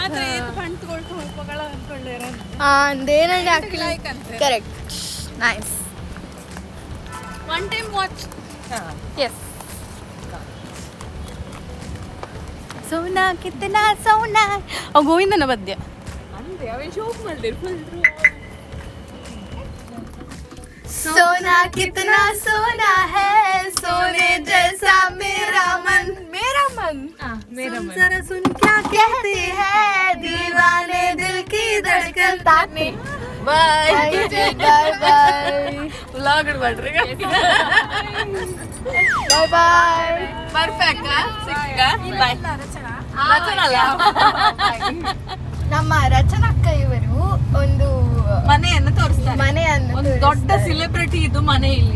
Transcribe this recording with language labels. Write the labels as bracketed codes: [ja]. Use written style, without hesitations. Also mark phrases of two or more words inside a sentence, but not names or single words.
[kn] ಅಂದೇನಲ್ಲಿ ಹಾಕಲಿ. [en] correct, nice. one time watch. [kn] ಎಸ್. ಸೋನಾ ಕಿತ್ತನಾ ಸೋನಾ ಗೋವಿಂದನ ಪದ್ಯ. ಅಂದ್ರೆ ಅವೇ ಶೋಕ್ ಮಾಡಿದ್ರು ಫುಲ್. [hi] सोना कितना सोना है, सोने जैसा मेरा मन. मेरा मन मेरा मन. जरा सुन क्या कहते हैं दीवाने दिल की धड़कन. [en] ताने bye bye bye [kn] ವ್ಲಾಗ್ ಮಾಡ್ರಿ. [en] bye bye. [kn] ಪರ್ಫೆಕ್ಟ್ ಸಿಕ್ಕ ಬಾಯ್. ನಮ್ಮ ರಚನಕ್ಕ ಇವರು ಒಂದು ಮನೆಯನ್ನು ತೋರಿಸ್ತಾರೆ. ಮನೆಯನ್ನು ಒಂದು ದೊಡ್ಡ ಸೆಲೆಬ್ರಿಟಿ ಇದು ಮನೆ ಇಲ್ಲಿ.